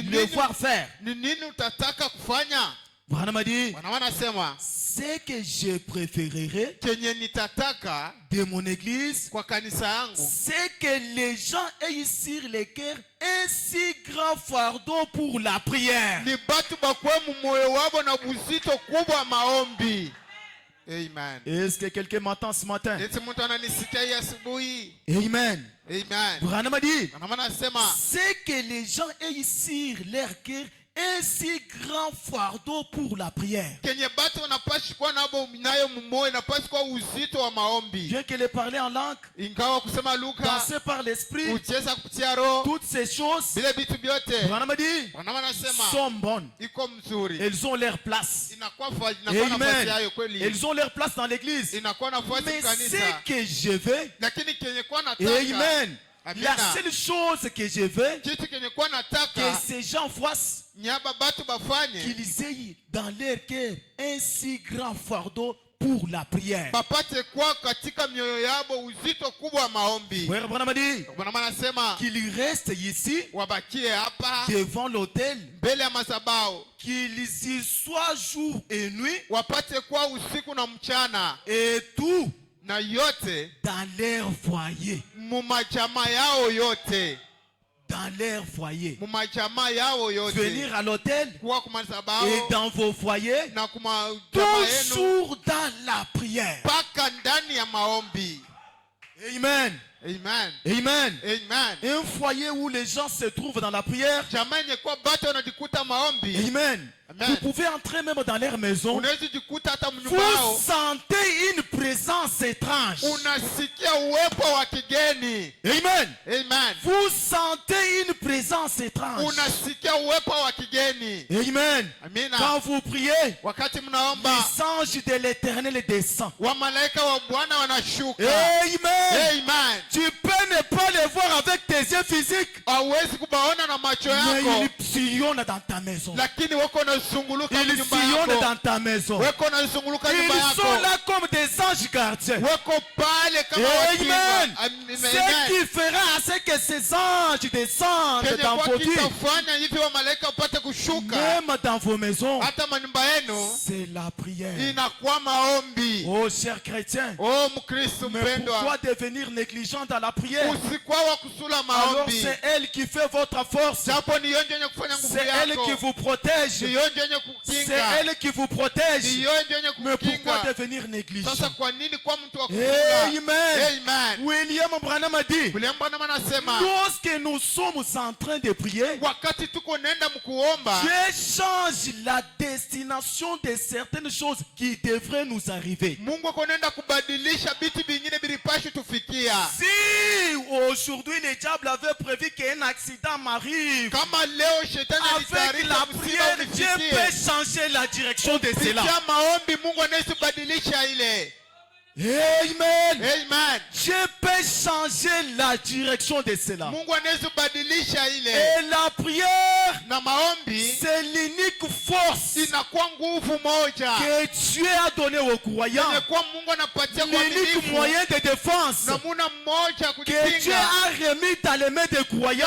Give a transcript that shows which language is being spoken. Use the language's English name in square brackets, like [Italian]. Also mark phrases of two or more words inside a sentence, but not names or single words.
[French] le [Swahili] nini- [French] voir faire? [Swahili] ni nini utataka kufanya? [French] Branham a dit, [Swahili] Bwana anasema [French] ce que je préférerais [Swahili] kenye nitataka [French] de mon église, [Swahili] kwa kanisa yangu [French] c'est que les gens aient sur le cœur un si grand fardeau pour la prière. [Swahili] ni batu bakwe mumoyo wabo na buzito kubwa maombi. Amen. [French] Est-ce que quelqu'un m'entend ce matin? [Swahili] Eti mtu ananisikia hii asubuhi? Amen. Amen. [French] Branham a dit, [Swahili] Bwana anasema [French] c'est que les gens aient sur leur cœur un si grand fardeau pour la prière. [Swahili] kenye batu wanapaswa kuwa nabo nayo mumoyo, napaswa kuwa uzito wa maombi. [French] Bien qu'elle ait parlé en langue, [Swahili] Ingawa kusema lugha, [French] danser par l'esprit, [Swahili] ucheza kupitia roho, [French] toutes ces choses, [Swahili] vile vitu vyote [French] Branham a dit, [Swahili] Bwana anasema [French] sont bonnes. [Swahili] iko mzuri, [French] Elles ont leur place. [Swahili] inakuwa nafasi Amen. yayo kweli, [French] Elles ont leur place dans l'église. [Swahili] inakuwa nafasi [French] Mais [Swahili] kanisa, [French] ce que je veux, [Swahili] lakini kenye kuwa nataka, Amen. Amina. [French] La seule chose que je veux, [Swahili] kitu kenye kuwa [French] que [Swahili] nataka [French] ces gens fassent, [Swahili] nyaba batu bafanye, [French] qu'ils aient dans leur cœur un si grand fardeau pour la prière. [Swahili] bapate kwa katika mioyo yabo uzito kubwa wa maombi. [French] Frère Branham a dit [Swahili] Bwana anasema [French] qu'ils restent ici [Swahili] wabakie hapa [French] devant l'autel, [Swahili] mbele ya madhabahu, [French] qu'ils y soient jour et nuit, [Swahili] wapate kwa usiku na mchana, [French] et tout [Swahili] na yote [French] dans leur foyer. [Swahili] mumajama yao yote, [French] Dans leur foyer. [Swahili] mumajama yao yote, [French] Venir à l'autel [Swahili] kuwa kwa madhabahu [French] et dans vos foyers, [Swahili] na kumajama yenu [French] toujours dans la prière. [Swahili] mpaka ndani ya maombi. Amen. Amen. Amen. Amen. [French] Un foyer où les gens se trouvent dans la prière. [Swahili] Jamaa yenye kuwa batu wanajikuta maombi, Amen. Amen. [French] Vous pouvez entrer même dans leur maison. [Swahili] unaweza jikuta hata [French] Vous [Swahili] mnyumba yao [French] sentez une présence étrange. [Swahili] unasikia uwepo wa kigeni. Amen. Amen. [French] Vous sentez une présence étrange. [Swahili] Unasikia uwepo wa kigeni. Amen. Amina. [French] Quand vous priez, [Swahili] Wakati mnaomba, [French] les anges de l'éternel descendent. [Swahili] wa malaika wa Bwana wanashuka. Amen. Amen. [French] Tu peux ne pas les voir avec tes yeux physiques, [Swahili] Hauwezi kubaona na macho [French] mais [Swahili] yako, [French] ils sillonnent dans ta maison. [Swahili] lakini wako nazunguluka [French] Ils [Swahili] nyumba [French] sillonnent [Swahili] yako. [French] dans ta maison. [Swahili] Wako nazunguluka nyumba [French] Ils sont [Swahili] yako. [French] là comme des anges gardiens. [Swahili] Wako pale kama Amen. wakinga. [French] Ce qui fera à ce que ces anges descendent [Swahili] Kenye [French] dans [Swahili] kwa [French] vos vies, [Swahili] kitafanya hivi wa malaika upate kushuka [French] même dans vos maisons, [Swahili] hata manyumba yenu, [French] c'est la prière. [Swahili] inakuwa maombi. [French] Oh, chers chrétiens, [Swahili] Oh Mkristo [French] mais [Swahili] mpendwa, [French] pourquoi devenir négligent dans la prière? [Swahili] Usikuwa wa kusula [French] Alors [Swahili] maombi. [French] c'est elle qui fait votre force. [Swahili] Japo ni yonje yenye kufanya nguvu [French] C'est elle qui [Swahili] yako. [French] vous protège. [Swahili] Ni yonje yenye [French] C'est [Swahili] kukinga. [French] elle qui vous protège. [Swahili] Ni yonje yenye [French] Mais pourquoi [Swahili] kukinga. [French] devenir négligent? [Swahili] Sasa kwa nini kwa mtu wa kusula? Amen. Amen. [French] William Branham a dit, [Swahili] William Branham anasema [French] lorsque nous sommes en train de prier, [Swahili] wakati tuko nenda mkuomba, [French] Dieu change la destination de certaines choses qui devraient nous arriver. [Swahili] Mungu ako nenda kubadilisha vitu vingine vilipaswa tufikia. [French] Si aujourd'hui le diable avait prévu qu'un accident m'arrive, [Swahili] Kama leo shetani [French] avec la [Swahili] alitayarisha msiba [French] prière, Dieu [Swahili] unifikie, [French] peut changer la direction de cela. [Swahili] kupitia maombi Mungu anaweza kubadilisha ile. Amen. Amen. [French] Dieu peut changer la direction de cela. [Swahili] Mungu anaweza kubadilisha ile. [French] Et la prière, [Swahili] Na maombi [French] c'est l'unique force [Swahili] inakuwa nguvu moja [French] que Dieu a donnée aux croyants. [Swahili] yenye kuwa Mungu anapatia kwa [French] L'unique [Swahili] waaminifu. [French] moyen de défense [Swahili] Namuna mmoja [French] que Dieu [Swahili] kujikinga [French] a remis dans les mains des croyants,